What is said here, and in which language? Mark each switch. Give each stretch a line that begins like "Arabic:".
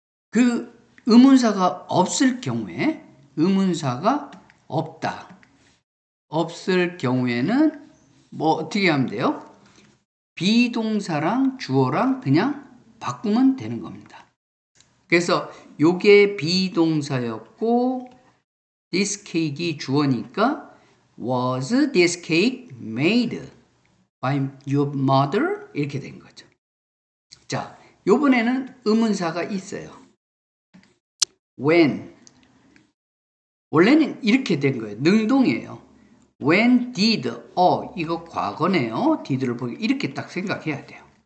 Korean: 그 의문사가 없을 경우에 의문사가 없다. 없을 경우에는 뭐 어떻게 하면 돼요? 비동사랑 주어랑 그냥 바꾸면 되는 겁니다. 그래서 요게 비동사였고
English: this cake이
Korean: 주어니까
English: was this cake made by your mother?
Korean: 이렇게 된 거죠. 자, 요번에는 의문사가 있어요. when 원래는 이렇게 된 거예요. 능동이에요.
English: when did,
Korean: 이거 과거네요. did를 보기 이렇게 딱 생각해야 돼요.